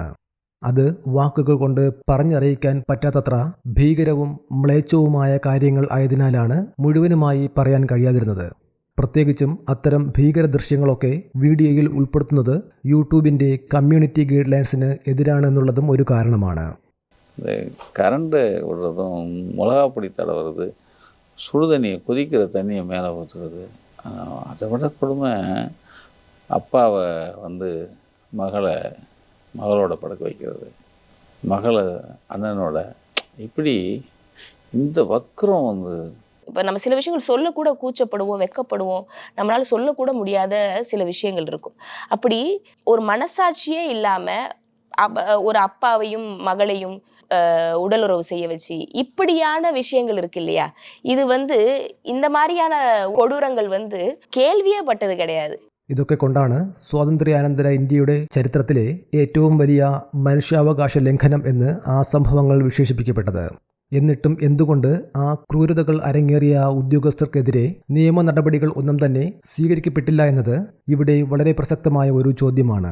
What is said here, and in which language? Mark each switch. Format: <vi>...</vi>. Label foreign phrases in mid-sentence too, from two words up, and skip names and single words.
<ml>അത് വാക്കുകൾ കൊണ്ട് പറഞ്ഞറിയിക്കാൻ പറ്റാത്തത്ര ഭീകരവും മ്ലേച്ഛവുമായ കാര്യങ്ങൾ ആയതിനാലാണ് മുഴുവനുമായി പറയാൻ കഴിയാതിരുന്നത്. പ്രത്യേകിച്ചും അത്തരം ഭീകര ദൃശ്യങ്ങളൊക്കെ വീഡിയോയിൽ ഉൾപ്പെടുത്തുന്നത് യൂട്യൂബിൻ്റെ കമ്മ്യൂണിറ്റി ഗൈഡ് ലൈൻസിന് എതിരാണെന്നുള്ളതും ഒരു കാരണമാണ്.</ml> <ta>கரண்ட்டு விடுறதும், மிளகாப்பொடி தடவுறது, சுடுதண்ணியை கொதிக்கிற தண்ணியை மேலே ஊற்றுறது, அதை விட கொடுமை அப்பாவை வந்து மகளோட படுக்க வைக்கிறது, மகளை அண்ணனோட, இப்படி இந்த வக்கரம் வந்து. இப்ப நம்ம சில விஷயங்கள் சொல்லக்கூட கூச்சப்படுவோம், வெட்கப்படுவோம். நம்மளால சொல்லக்கூட முடியாத சில விஷயங்கள் இருக்கும். அப்படி ஒரு மனசாட்சியே இல்லாம ஒரு அப்பாவையும் மகளையும் உடலுறவு செய்ய வச்சு இப்படியான விஷயங்கள் இருக்கு இல்லையா? இது இந்த மாதிரியான கொடூரங்கள் கேள்வியே பட்டது கிடையாது.</ta> <ml>ഇതൊക്കെ കൊണ്ടാണ് സ്വാതന്ത്ര്യാനന്തര ഇന്ത്യയുടെ ചരിത്രത്തിലെ ഏറ്റവും വലിയ മനുഷ്യാവകാശ ലംഘനം എന്ന് ആ സംഭവങ്ങൾ വിശേഷിപ്പിക്കപ്പെട്ടത്. എന്നിട്ടും എന്തുകൊണ്ട് ആ ക്രൂരതകൾ അരങ്ങേറിയ ഉദ്യോഗസ്ഥർക്കെതിരെ നിയമ നടപടികൾ ഒന്നും തന്നെ സ്വീകരിക്കപ്പെട്ടില്ല എന്നത് ഇവിടെ വളരെ പ്രസക്തമായ ഒരു ചോദ്യമാണ്.</ml>